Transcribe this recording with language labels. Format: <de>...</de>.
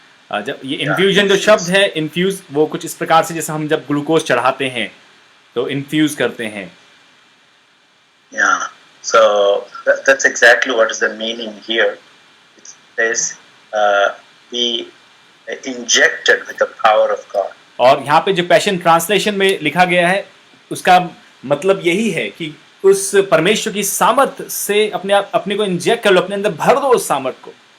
<hi>जब ये इन्फ्यूजन जो शब्द है, इन्फ्यूज, वो कुछ इस प्रकार से जैसे हम जब ग्लूकोज चढ़ाते हैं तो इन्फ्यूज करते हैं.</hi> <en>Yeah. So that's exactly what is the meaning here. It says be injected with the power of God.</en> <hi>और यहाँ पे जो पैशन ट्रांसलेशन में लिखा गया है उसका मतलब यही है कि उस परमेश्वर की सामर्थ से अपने को इंजेक्ट कर लो, अपने अंदर भर दो उस सामर्थ को.</hi>